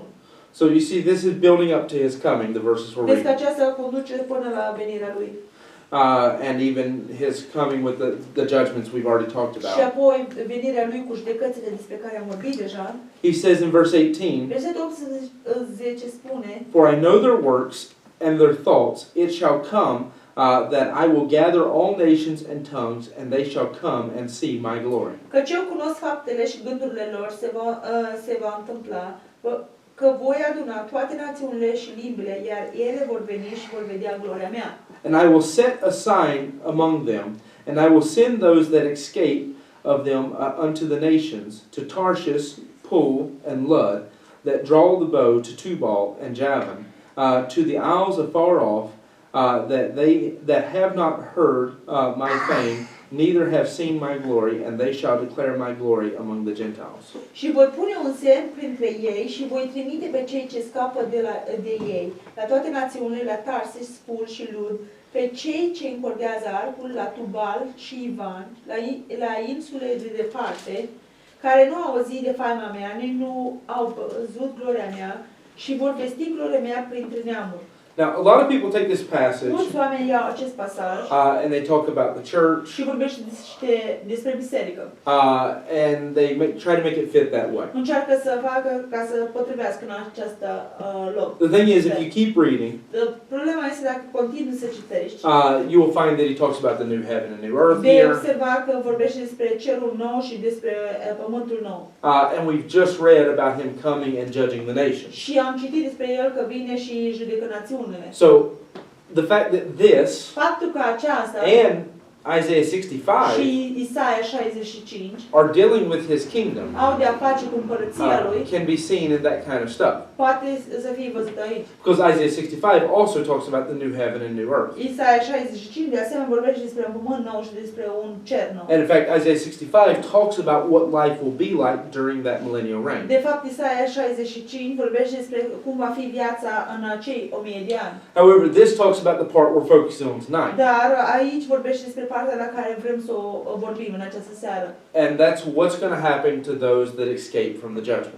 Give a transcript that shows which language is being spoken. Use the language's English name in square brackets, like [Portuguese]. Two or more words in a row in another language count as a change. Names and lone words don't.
[English] So you see, this is building up to his coming, the verses we're [Romanian] Vezi că [English] reading. [Romanian] aceasta conduce până la venirea lui. [English] And even his coming with the judgments we've already talked [Romanian] Și [English] about. [Romanian] apoi venirea lui cu judecățile despre care am vorbit deja. [English] He says in verse 18, [Romanian] Versetul 18 spune: [English] "For I know their works and their thoughts, it shall come that I will gather all nations and tongues, and they shall come and see my glory. [Romanian] Căci eu cunosc faptele și gândurile lor, se va întâmpla, că voi aduna toate națiunile și limbile, iar ele vor veni și vor vedea gloria mea. [English] And I will set a sign among them, and I will send those that escape of them unto the nations, to Tarshish, Pul, and Lud, that draw the bow, to Tubal and Javan, to the isles afar off, that they that have not heard my fame, neither have seen my glory, and they shall declare my glory among the Gentiles. [Romanian] Și voi pune un semn printre ei și voi trimite pe cei ce scapă de ei, la toate națiunile, la Tarsis, Pul și Lud, pe cei ce încordează arcul, la Tubal și Ivan, la insule de departe, care nu au auzit de faima mea, nici nu au văzut gloria mea, și vor vesti gloria mea printre neamuri. [English] Now, a lot of people take this passage [Romanian] Mulți oameni iau acest pasaj [English] and they talk about the church, [Romanian] și vorbește despre biserică. [English] and they try to make it fit that way. [Romanian] Încearcă să facă ca să potrivească în acest loc. [English] The thing is, if you keep reading, [Romanian] Problema este dacă continui să citești, [English] you will find that he talks about the new heaven and new earth [Romanian] vei [English] here. [Romanian] observa că vorbește despre cerul nou și despre pământul nou. [English] And we've just read about him coming and judging the nations. [Romanian] Și am citit despre el că vine și judecă națiunile. [English] So, the fact that this [Romanian] Faptul că aceasta [English] and Isaiah 65 [Romanian] și Isaia 65 [English] are dealing with his kingdom [Romanian] au de a face cu împărăția lui, [English] can be seen in that kind of stuff. [Romanian] poate să fie văzut aici. [English] Because Isaiah 65 also talks about the new heaven and new earth. [Romanian] Isaia 65 de asemenea vorbește despre un pământ nou și despre un cer nou. [English] And in fact, Isaiah 65 talks about what life will be like during that millennial reign. [Romanian] De fapt, Isaia 65 vorbește despre cum va fi viața în acei 1000 de ani. [English] However, this talks about the part we're focusing on tonight. [Romanian] Dar aici vorbește despre partea la care vrem să o vorbim în această seară. [English] And that's what's going to happen to those that escape from the judgment.